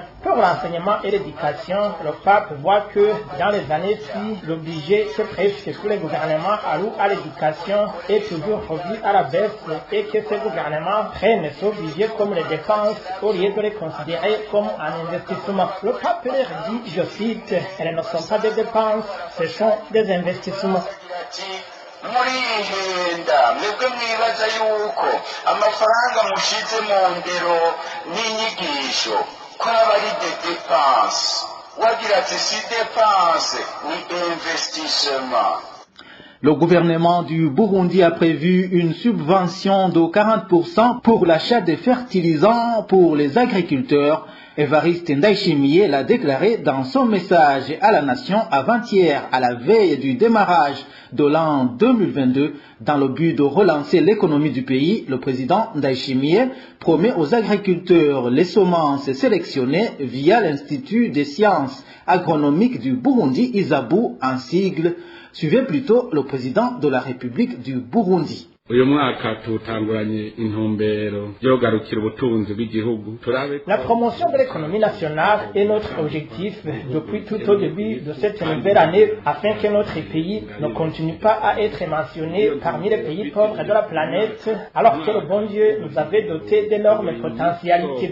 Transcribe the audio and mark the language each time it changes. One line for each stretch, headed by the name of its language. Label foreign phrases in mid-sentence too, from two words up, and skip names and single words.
French: Pour l'enseignement et l'éducation, le pape voit que dans les années-ci, le budget que presque tous les gouvernements allouent à l'éducation est toujours revu à la baisse et que ces gouvernements prennent ce budget comme les dépenses au lieu de les considérer comme un investissement. Le pape leur dit, je cite, elles ne sont pas des dépenses, ce sont des investissements.
Rundi: Murihenda mwebwe mwibaza yuko amafaranga mushize mu ndero n'inyigisho ko aba ari
French: de dépense.
Rundi: Wagira ati si dépense ni investissement.
French: Le gouvernement du Burundi a prévu une subvention de 40% pour l'achat de fertilisants pour les agriculteurs. Évariste Ndayishimiye l'a déclaré dans son message à la nation avant-hier à la veille du démarrage de l'an 2022. Dans le but de relancer l'économie du pays, le président Ndayishimiye promet aux agriculteurs les semences sélectionnées via l'Institut des sciences agronomiques du Burundi, ISABU en sigle. Suivez plutôt le président de la République du Burundi.
Rundi: uyu mwaka tutanguranye intumbero yo garukira ubutunzi bw'igihugu.
French: La promotion de l'économie nationale est notre objectif depuis tout au début de cette nouvelle année afin que notre pays ne continue pas à être mentionné parmi les pays pauvres de la planète alors que le bon Dieu nous avait doté d'énormes potentialités.